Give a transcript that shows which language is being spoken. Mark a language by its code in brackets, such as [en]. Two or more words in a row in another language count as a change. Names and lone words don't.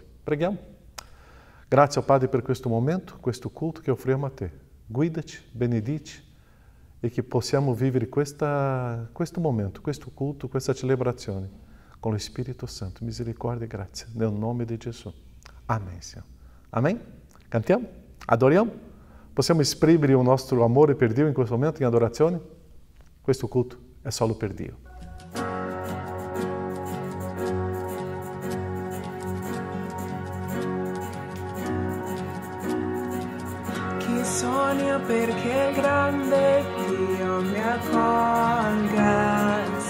[it] Preghiamo. Grazie, Padre, per questo momento, questo culto che offriamo a te. Guidaci, benedici e che possiamo vivere questo momento, questo culto, questa celebrazione con lo Spirito Santo. Misericórdia e grazia, nel nome di Gesù. [pt] Amém, Senhor. Amém? [it] Cantiamo? Adoriamo? Possiamo esprimere il nostro amore per Dio in questo momento in adorazione? Questo culto è solo per Dio. Chi sogna perché il grande Dio mi accolga.